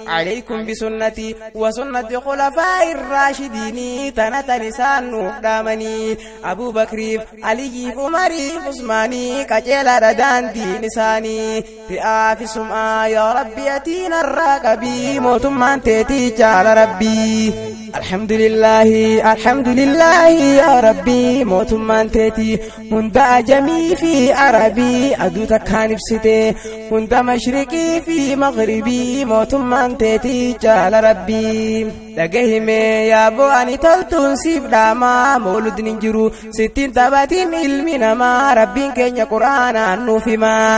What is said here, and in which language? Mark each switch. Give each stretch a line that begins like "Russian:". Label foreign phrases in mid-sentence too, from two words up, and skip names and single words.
Arabic: عليكم بسنتي و سنة الخلفاء الراشدين
Oromo: tana tan isaan nuuf dhaamanii. Abuu Bakriif, Aliyyiif, Umariif, Usmaanii qajeelaadha daandiin isaanii. Fi'aa fi sum'aa yaa Rabbi ati narraa qabii, mootummaan teetii jaala Rabbii.
Arabic: الحمد لله، الحمد لله يا ربي،
Oromo: mootummaan teetii hunda ajamii fi arabii aduu takkaan ibsite, hunda mashriqii fi maghribii mootummaan teetii jaala Rabbii. Dhagahime yaa bo'ani toltuun siif dhaama, mawludni hin jiru sittiin taphatiin ilmi namaa, Rabbiin keenya Qur'aanaan nuuf hima.